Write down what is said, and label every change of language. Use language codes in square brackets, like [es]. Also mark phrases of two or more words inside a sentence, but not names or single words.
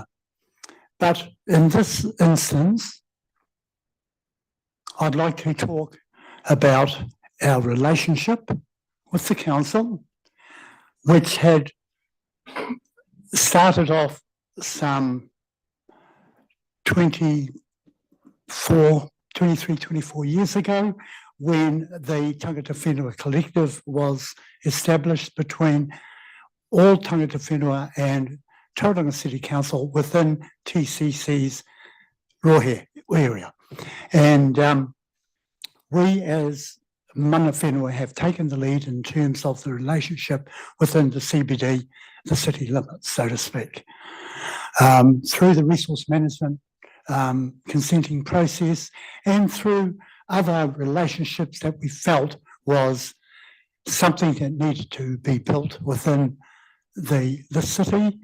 [en] But in this instance, I'd like to talk about our relationship with the council, which had started off some 24 years ago when the [mi] Tangata Whenua [en] Collective was established between all tangata whenua and Tauranga City Council within TCC's Rohe area. And we as [mi] mana whenua [en] have taken the lead in terms of the relationship within the CBD, the city limits, so to speak. Through the resource management consenting process and through other relationships that we felt was something that needed to be built within the city.